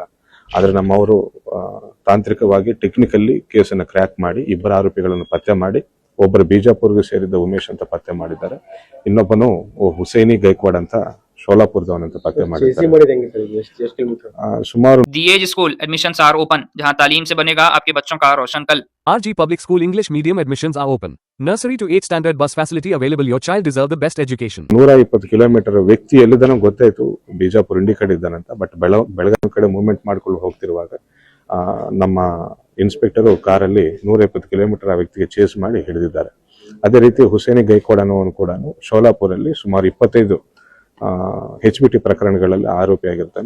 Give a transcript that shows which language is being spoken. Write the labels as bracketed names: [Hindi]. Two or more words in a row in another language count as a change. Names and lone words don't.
[Kannada] ಆದ್ರೆ ನಮ್ಮವರು ತಾಂತ್ರಿಕವಾಗಿ ಟೆಕ್ನಿಕಲ್ಲಿ ಕೇಸನ್ನು ಕ್ರ್ಯಾಕ್ ಮಾಡಿ ಇಬ್ಬರು ಆರೋಪಿಗಳನ್ನು ಪತ್ತೆ ಮಾಡಿ, ಒಬ್ಬರು ಬಿಜಾಪುರ್ಗೆ ಸೇರಿದ್ದ ಉಮೇಶ್ ಅಂತ ಪತ್ತೆ ಮಾಡಿದ್ದಾರೆ. ಇನ್ನೊಬ್ಬನು ಹುಸೇನಿ ಗೈಕ್ವಾಡ್ ಅಂತ ಶೋಲಾಪುರದವನಂತ ಪತ್ತೆ ಮಾಡಿದ್ದಾರೆ. ಸುಮಾರು [English] The Edge School admissions are open, [Hindi] जहां तालीम से बनेगा आपके बच्चों का रोशन कल। [English] RG Public School English Medium admissions are open. Nursery to 8th standard bus facility available. Your child deserve the best education. [Kannada] 120 ಕಿಲೋಮೀಟರ್ ವ್ಯಕ್ತಿ ಎಲ್ಲಿದ್ದಾನೋ ಗೊತ್ತಾಯ್ತು, ಬಿಜಾಪುರ ಇಂಡಿ ಕಡೆ ಇದ್ದಾನಂತ. ಬಟ್ ಬೆಳಗಾವಿ ಕಡೆ ಮೂವ್ಮೆಂಟ್ ಮಾಡ್ಕೊಂಡು ಹೋಗ್ತಿರುವಾಗ ನಮ್ಮ ಇನ್ಸ್ಪೆಕ್ಟರ್ ಕಾರಲ್ಲಿ 120 ಕಿಲೋಮೀಟರ್ ಆ ವ್ಯಕ್ತಿಗೆ ಚೇಸ್ ಮಾಡಿ ಹಿಡಿದಿದ್ದಾರೆ. ಅದೇ ರೀತಿ ಹುಸೇನಿ ಗೈಕ್ವಾಡ್ ಅನ್ನೋನು ಕೂಡ ಶೋಲಾಪುರಲ್ಲಿ ಸುಮಾರು 25 HBT ಪ್ರಕರಣಗಳಲ್ಲಿ ಆರೋಪಿಯಾಗಿರ್ತಾನೆ.